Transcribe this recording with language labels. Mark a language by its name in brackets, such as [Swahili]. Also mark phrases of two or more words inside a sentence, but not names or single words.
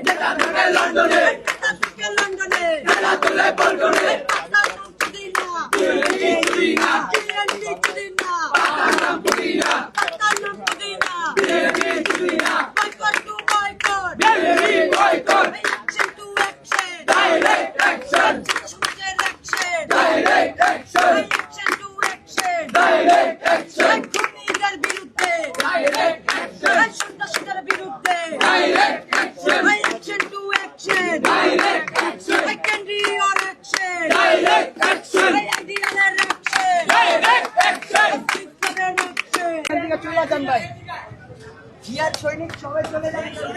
[Bangla] লন্ডনে লন্ডনে খেলা তুলে পল্টনে [English] Direct action! Direct action! Direct action! Direct action! Direct action! Direct action! Direct action! Direct action! [Bangla] চলে যান ভাই জিয়ার সৈনিক সবাই চলে যান